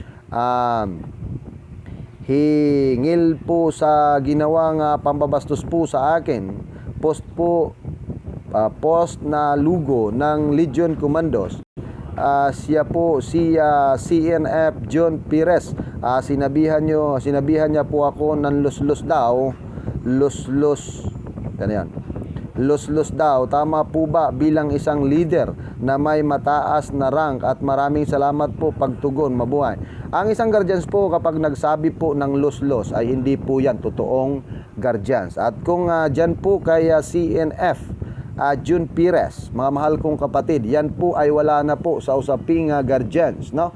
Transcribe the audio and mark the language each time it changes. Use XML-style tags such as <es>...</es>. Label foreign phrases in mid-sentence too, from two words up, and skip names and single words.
<tl>Hingil po sa ginawang pambabastos po sa akin. Post na lugo ng Legion Commandos. Siya po si CNF John Perez. Sinabihan niya po ako ng los-los daw. Los-los. Ganyan. Los-los daw. Tama po ba bilang isang leader na may mataas na rank? At maraming salamat po, pagtugon, mabuhay. Ang isang guardians po kapag nagsabi po ng los-los ay hindi po yan totoong guardians. At kung dyan po kay CNF June Perez, mga mahal kong kapatid, yan po ay wala na po sa usaping guardians, no?</tl>